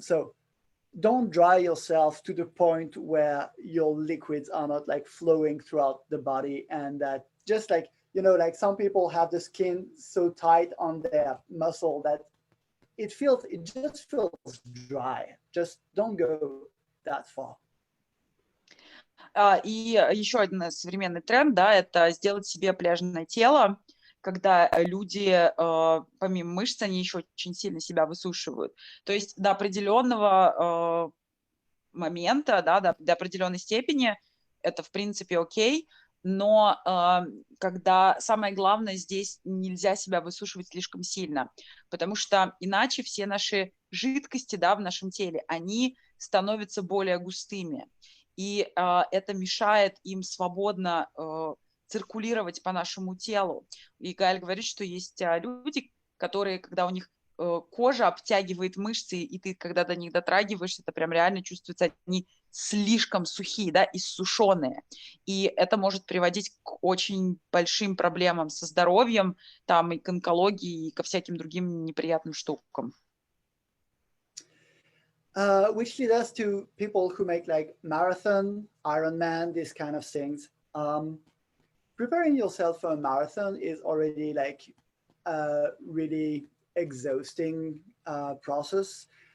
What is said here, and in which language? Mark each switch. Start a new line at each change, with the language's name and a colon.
English: So don't dry yourself to the point where your liquids are not like flowing throughout the body, and that just like, you know, like some people have the skin so tight on their muscle that it just feels dry. Just don't go that far.
Russian: И еще один современный тренд, да, это сделать себе пляжное тело, когда люди, помимо мышц, они еще очень сильно себя высушивают. То есть до определенного момента, да, до определенной степени это, в принципе, окей, но когда самое главное здесь нельзя себя высушивать слишком сильно, потому что иначе все наши жидкости, да, в нашем теле, они становятся более густыми. И это мешает им свободно циркулировать по нашему телу. И Гаэль говорит, что есть люди, которые, когда у них кожа обтягивает мышцы, и ты, когда до них дотрагиваешься, это прям реально чувствуется, они слишком сухие, да, иссушенные. И это может приводить к очень большим проблемам со здоровьем, там, и к онкологии, и ко всяким другим неприятным штукам.
English: Which leads us to people who make like marathon, Ironman, these kind of things. Preparing yourself for a marathon is already like a really exhausting process.